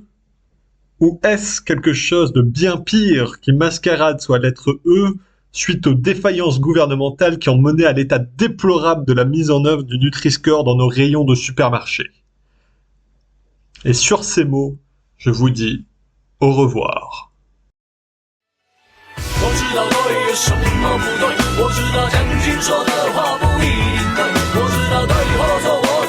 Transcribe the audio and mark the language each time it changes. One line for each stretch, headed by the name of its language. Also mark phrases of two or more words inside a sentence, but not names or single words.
French: Ou est-ce quelque chose de bien pire qui mascarade sous la lettre E suite aux défaillances gouvernementales qui ont mené à l'état déplorable de la mise en œuvre du Nutri-Score dans nos rayons de supermarché? Et sur ces mots, je vous dis au revoir.
Chinese: 我知道对什么不对，我知道将军说的话不一定对，我知道对或错。